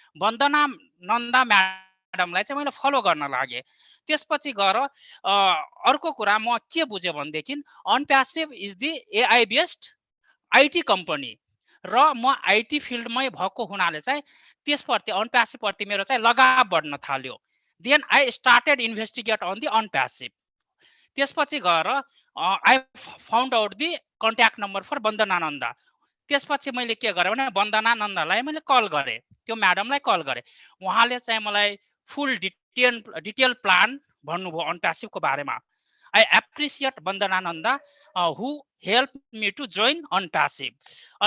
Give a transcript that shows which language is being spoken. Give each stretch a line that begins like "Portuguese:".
Nepali: वन्दना नन्दा म्याडमलाई चाहिँ मैले फलो गर्न लागेँ। त्यसपछि गएर अर्को कुरा म के बुझेँ भनेदेखि
English: Unpassive is the AI based IT company
Nepali: र म आइटी फिल्डमै भएको हुनाले चाहिँ त्यसप्रति अनप्यासिभप्रति मेरो चाहिँ लगाव बढ्न थाल्यो।
English: Then I started investigate on the Unpassive.
Nepali: त्यसपछि गएर
English: I found out the contact number for Vandana Nanda.
Nepali: त्यसपछि मैले के गरेँ भने वन्दना नन्दालाई मैले कल गरेँ, त्यो म्याडमलाई कल गरेँ। उहाँले चाहिँ मलाई फुल डिटेल प्लान भन्नुभयो अनप्यासिभको बारेमा।
English: I appreciate Vandana Nanda who help me to join Unpassive.